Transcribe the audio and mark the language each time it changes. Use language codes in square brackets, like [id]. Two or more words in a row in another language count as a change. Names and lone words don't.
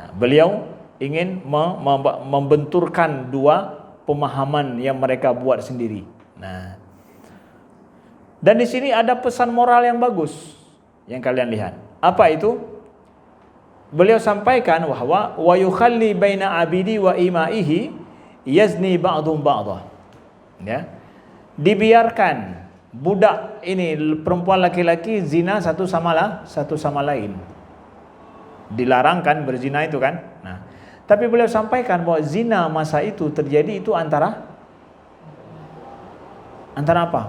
[id] Beliau ingin membenturkan dua pemahaman yang mereka buat sendiri. Nah, dan di sini ada pesan moral yang bagus yang kalian lihat. Apa itu? Beliau sampaikan bahwa [ar] ويخلي بين عبيده وإمائه يزني بعضهم بعضا. [id] Ya. Dibiarkan budak ini, perempuan laki-laki, zina satu sama lain. Dilarang kan berzina itu kan. Nah, tapi beliau sampaikan bahwa zina masa itu terjadi itu antara apa?